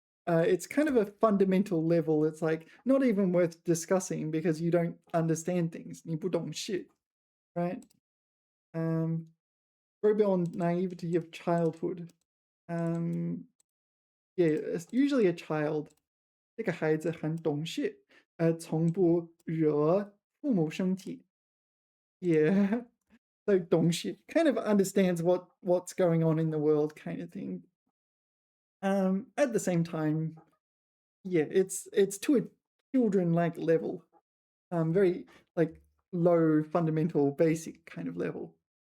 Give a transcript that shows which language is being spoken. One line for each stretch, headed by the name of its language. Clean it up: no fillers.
English: It's kind of a fundamental level. It's like not even worth discussing because you don't understand things.
Chinese: 你不懂事,
English: right? Very on naivety of childhood. Yeah, it's usually a child.
Chinese: 这个孩子很懂事, 从不惹父母生气.
English: Yeah. So 懂事 kind of understands what's going on in the world, kind of thing. At the same time, yeah, it's to a children-like level, very like low, fundamental, basic kind of level.